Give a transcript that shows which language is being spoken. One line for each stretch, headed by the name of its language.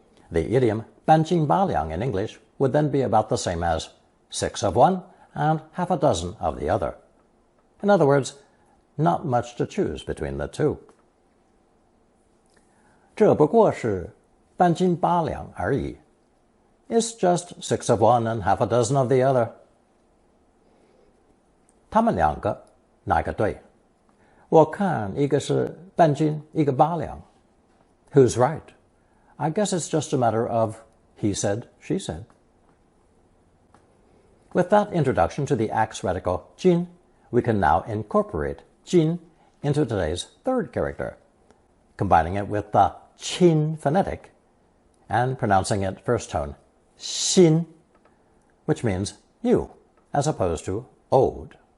English: The idiom 半斤8两 in English would then be about the same as 6 of one and half a dozen of the other. In other words, not much to choose between the two.
Chinese: 这不过是半斤8两而已.
English: It's just 6 of one and half a dozen of the other.
Chinese: 他们两个哪个对？我看一个是半斤，一个8两.
English: Who's right? I guess it's just a matter of he said, she said. With that introduction to the axe radical jin, we can now incorporate jin into today's third character, combining it with the chin phonetic and pronouncing it first tone seen, which means new, as opposed to old.